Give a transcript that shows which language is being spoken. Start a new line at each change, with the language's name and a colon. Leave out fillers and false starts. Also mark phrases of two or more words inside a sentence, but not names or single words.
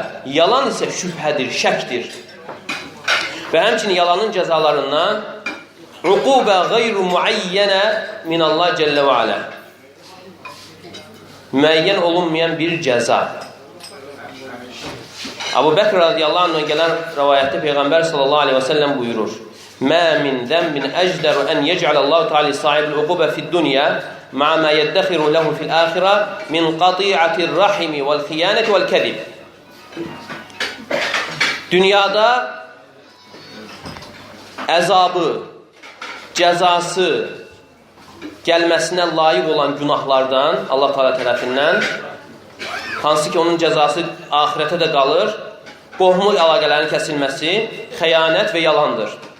Azerbaijani: Yalan isə şübhədir, şəkdir. Və həmçinin yalanın cəzalarından
Arabic: عقوبة غير معينة من الله جل وعلا.
Azerbaijani: Müəyyən olunmayan bir cəza. Abu Bəkr
Arabic: رضي الله عنه
Azerbaijani: gələn rəvayətdə Peyğəmbər
Arabic: صلى الله عليه وسلم
Azerbaijani: buyurur.
Arabic: ما من ذنب أجدر أن يعجل الله تعالى لصاحبه العقوبة في الدنيا مع ما يدخر له في الآخرة من قطيعة الرحم والخيانة والكذب.
Azerbaijani: Dünyada əzabı, cəzası gəlməsinə layiq olan günahlardan Allah Teala tərəfindən, hansı ki onun cəzası axirətə də qalır, qohumluq əlaqələrin kəsilməsi, xəyanət və yalandır.